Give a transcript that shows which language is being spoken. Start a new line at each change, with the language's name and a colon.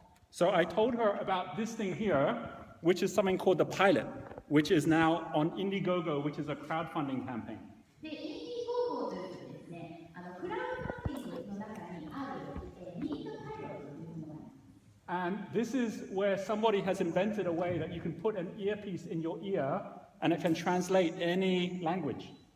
English: So I told her about this thing here, which is something called the Pilot, which is now on Indiegogo, which is a crowdfunding campaign.
Japanese: で、インディゴーゴーというとですね、クラウドファンディングの中にある、ミートパイロットというものがあります。
English: And this is where somebody has invented a way that you can put an earpiece in your ear and it can translate any language.